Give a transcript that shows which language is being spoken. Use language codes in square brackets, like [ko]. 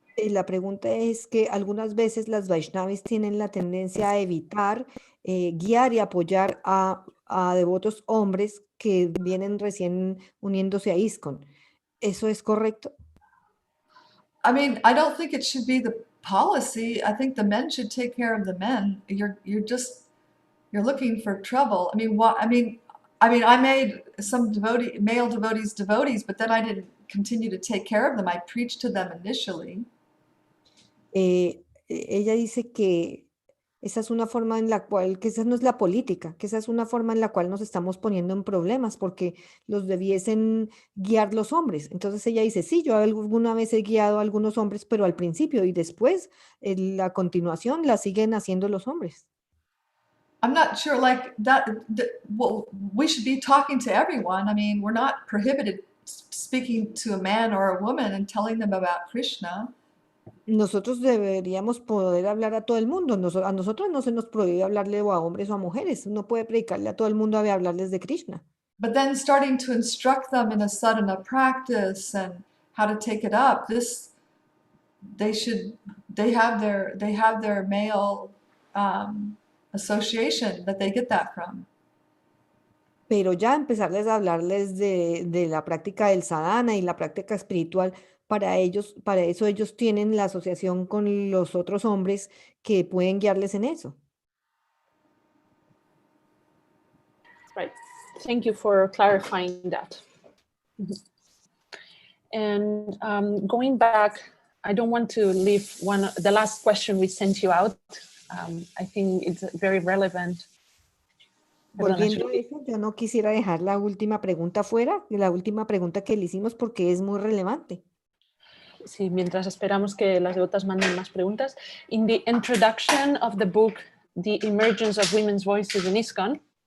[es] La pregunta es que algunas veces las vaishnavis tienen la tendencia a evitar guiar y apoyar a devotos hombres que vienen recién uniéndose a ISKCON. ¿Eso es correcto? [en] I mean, I don't think it should be the policy. I think the men should take care of the men. You're looking for trouble. I mean, I made some male devotees, but then I didn't continue to take care of them. I preached to them initially. [es] Ella dice que esa es una forma en la cual, que esa no es la política, que esa es una forma en la cual nos estamos poniendo en problemas porque los debiesen guiar los hombres. Entonces ella dice, sí, yo alguna vez he guiado a algunos hombres, pero al principio y después, en la continuación, la siguen haciendo los hombres. [en] I'm not sure like that, well, we should be talking to everyone. I mean, we're not prohibited speaking to a man or a woman and telling them about Krishna. [es] Nosotros deberíamos poder hablar a todo el mundo. A nosotros no se nos prohíbe hablarle o a hombres o a mujeres. Uno puede predicarle a todo el mundo a hablarles de Krishna. [en] But then starting to instruct them in a sadhana practice and how to take it up, they have their male association that they get that from. [es] Pero ya empezarles a hablarles de la práctica del sadhana y la práctica espiritual, para eso ellos tienen la asociación con los otros hombres que pueden guiarles en eso. [en] Right. Thank you for clarifying that. And going back, I don't want to leave the last question we sent you out. I think it's very relevant. [es] Volviendo a eso, yo no quisiera dejar la última pregunta fuera, la última pregunta que le hicimos porque es muy relevante. Sí, mientras esperamos que las devotas manden más preguntas. [en] In the introduction of the book, The Emergence of Women's Voices in ISKCON,